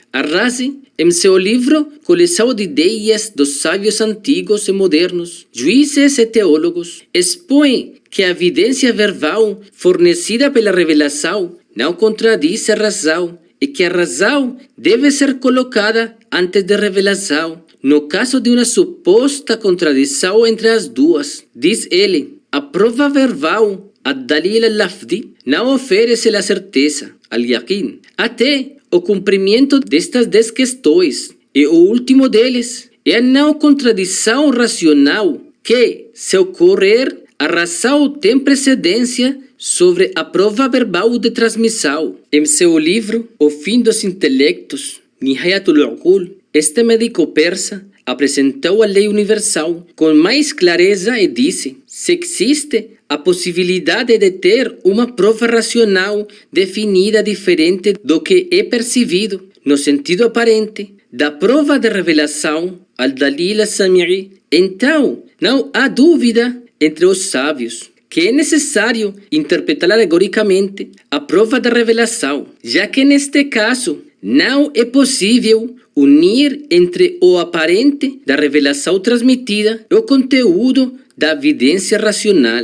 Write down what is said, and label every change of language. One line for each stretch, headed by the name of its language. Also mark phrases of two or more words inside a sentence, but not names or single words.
Portuguese: Ar-Razi, em seu livro Coleção de Ideias dos Sábios Antigos e Modernos, Juízes e Teólogos, expõe que a evidência verbal fornecida pela revelação não contradiz a razão e que a razão deve ser colocada antes da revelação, no caso de uma suposta contradição entre as duas. Diz ele, a prova verbal,
Arabic: الدليل اللفظي,
Portuguese: não oferece a certeza, al-yaqin, até o cumprimento destas 10 questões. E o último deles é a não contradição racional, que, se ocorrer, a razão tem precedência sobre a prova verbal de transmissão. Em seu livro O Fim dos Intelectos, Nihayatul Uqul, este médico persa apresentou a lei universal com mais clareza e disse: se existe a possibilidade de ter uma prova racional definida diferente do que é percebido no sentido aparente da prova de revelação,
Arabic: الدليل السمعي,
Portuguese: então não há dúvida entre os sábios que é necessário interpretar alegoricamente a prova da revelação, já que neste caso não é possível unir entre o aparente da revelação transmitida e o conteúdo da evidência racional.